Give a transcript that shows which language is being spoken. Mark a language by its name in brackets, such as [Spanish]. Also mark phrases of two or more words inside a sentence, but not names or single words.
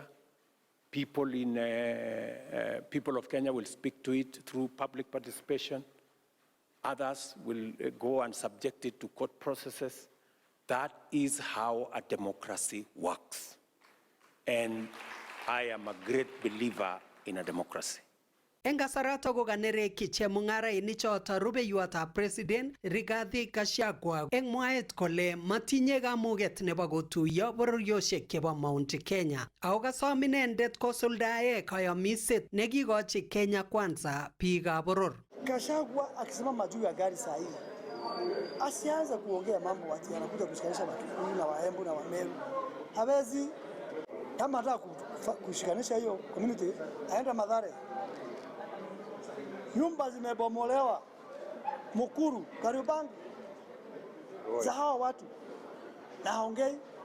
[English] People of Kenya will speak to it through public participation. Others will go and subject it to court processes. That is how a democracy works. And I am a great believer in a democracy. [Kalenjin] Eng kasarato ko kanereki chemung'arainik choto rubeiwotab president Rigathi Gachagua eng mwaet kole matinye kamuget nebo kotuiyo bororiosiek chebo Mount Kenya. Ako kasom inendet kosuldae kayamiset nekikochi Kenya Kwanza biikab boror. [Swahili] Gachagua akisimama juu ya gari saa hii asianze kuongea mambo ati anakuja kushikanisha Wakikuyu na Waembu na Wameru. Hawezi. Kama anataka kushikanisha hiyo community, aenda Mathare. Nyumba zimebomolewa Mukuru, Kariobangi, za hawa watu na haongei.